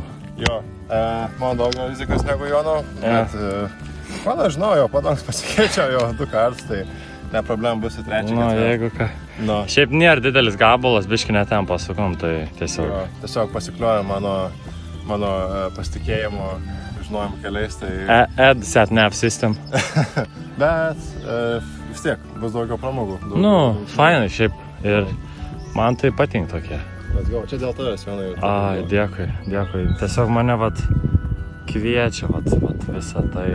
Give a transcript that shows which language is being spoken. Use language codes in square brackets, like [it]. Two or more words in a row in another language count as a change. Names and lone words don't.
[lt] Jo, man daugiau rizikos negu Jono, bet man aš žinau, jo padangs pasikeičia jo 2 kartus, tai ne problem bus į 3. Nu, jeigu ką. Nu. Šiaip nėra didelis gabalas, biški net ten pasukom, tai tiesiog. Jo, tiesiog pasiklioja mano pasitikėjimo žinojimo keliais, tai... [en] Add sat nav system. [lt] Bet vis tiek bus daugiau pramogų. Nu, fainai šiaip ir man tai patinka tokie. [en] Let's go, [lt] čia dėl tavęs, Jonai. Ai, dėkui. Tiesiog mane vat kviečia vat visą tai.